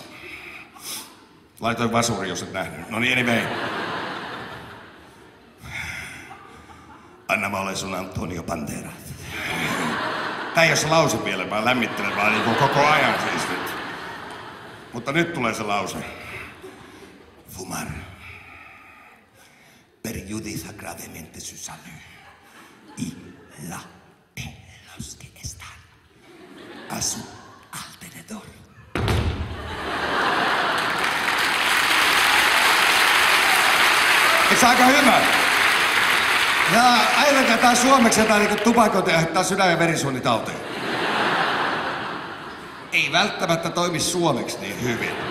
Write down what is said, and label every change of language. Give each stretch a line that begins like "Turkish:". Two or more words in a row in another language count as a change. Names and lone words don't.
Finnish: Laitoin vasuri, jos et nähnyt. Noniin, anyway. Anna, mä olen sun Antonio Banderas. Tää ei oo se lause vielä, mä lämmittelen vaan niin koko ajan siis nyt. Mutta nyt tulee se lause.
Spanish: Fumar perjudica gravemente su salud y la pelos que están a su alrededor.
Finnish: Eikö se aika hyvä? Ja ajatelkaa tää suomeksi jotain niinku tupakointi aiheuttaa sydän- ja verisuonitauteja. Ei välttämättä toimi suomeksi niin hyvin.